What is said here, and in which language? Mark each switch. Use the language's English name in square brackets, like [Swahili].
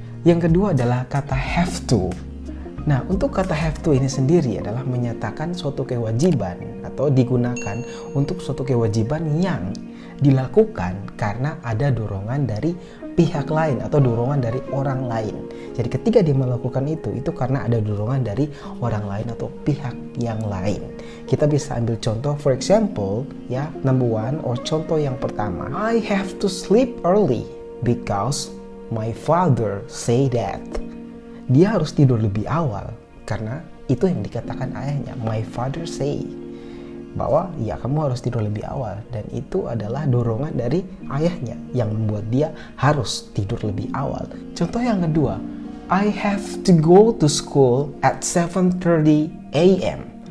[Indonesian] Yang kedua adalah kata have to. Nah, untuk kata have to ini sendiri adalah menyatakan suatu kewajiban atau digunakan untuk suatu kewajiban yang dilakukan karena ada dorongan dari pihak lain atau dorongan dari orang lain. Jadi ketika dia melakukan itu karena ada dorongan dari orang lain atau pihak yang lain. Kita bisa ambil contoh, [English] for example, [Indonesian] ya, number one, or contoh yang pertama. [English] I have to sleep early because my father say that. [Indonesian] Dia harus tidur lebih awal karena itu yang dikatakan ayahnya. [English] My father say [Indonesian] bahwa ya kamu harus tidur lebih awal, dan itu adalah dorongan dari ayahnya yang membuat dia harus tidur lebih awal. Contoh yang kedua, [English] I have to go to school at 7:30 a.m.